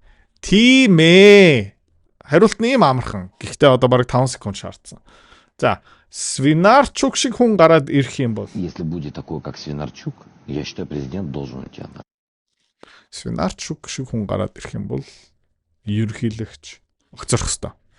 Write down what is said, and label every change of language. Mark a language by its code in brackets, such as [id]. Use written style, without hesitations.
[mn] Тийм ээ. Хариулт нь юм амархан. Гэхдээ одоо бараг 5 секунд шаардсан. За Свинарчук шиг хүн гараад ирэх юм бол [ru] Если будет такой, как Свинарчук, я считаю, президент должен уйти. [mn] Свинарчук шиг хүн гараад ирэх юм бол ерөнхийлөгч огцорох ёстой.